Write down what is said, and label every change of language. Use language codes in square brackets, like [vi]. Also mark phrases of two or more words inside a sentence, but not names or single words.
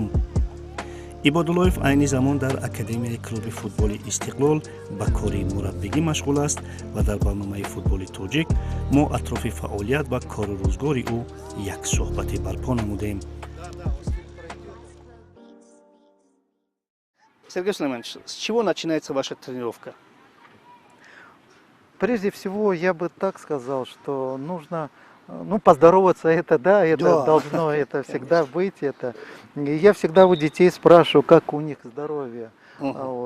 [tg] Ибодулоев айни замон дар Академияи клуби футболи Истиқлол ба кори мураббигӣ машғул аст ва дар барномаи футболи тоҷик мо атрофи фаъолият ва кору рӯзгори ӯ як суҳбате барпо намудем. [ru] Сергей Сулейманович, с чего начинается ваша тренировка? Прежде всего, я бы так сказал, что нужно, поздороваться, это да, это Да. должно это всегда быть. Это. И я всегда у детей спрашиваю, как у них здоровье. Мгм.